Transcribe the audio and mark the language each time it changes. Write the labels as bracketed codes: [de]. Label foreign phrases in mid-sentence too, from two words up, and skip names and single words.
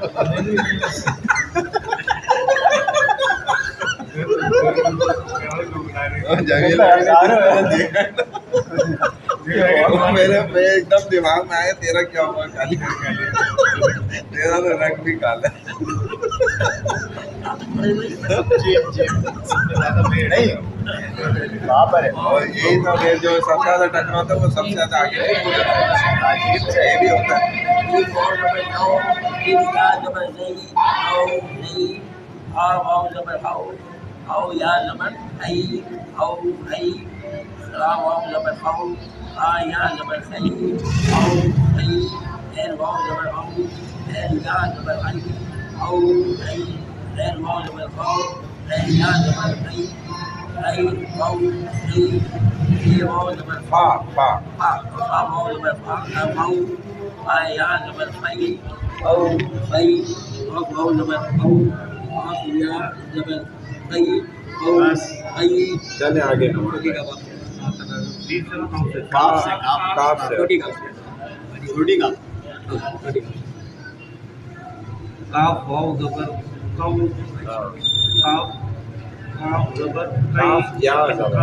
[ur] میرے ایک دم دماغ میں آیا تیرا کیا ہوا, کالی تیرا تو رنگ بھی کالا اور یہی تو جو سب سے زیادہ ٹکرا ہوتا ہے وہ سب سے زیادہ آگے یہ بھی ہوتا ہے. او یا زبر ای او ای. واو زبر او آ یا زبر ای او ای. این واو زبر او این یا زبر ای او ای. این واو زبر او این یا زبر ای ای او ای. یہ واو زبر فا فا فا فا واو زبر فا او آ یا زبر ای او ای. واو زبر او آ یا زبر ای او ای. چلیں آگے. کاف سے کاف سے چھوٹی کاف کاف واو زبر کو کاف کاف زبر کاف یا زبر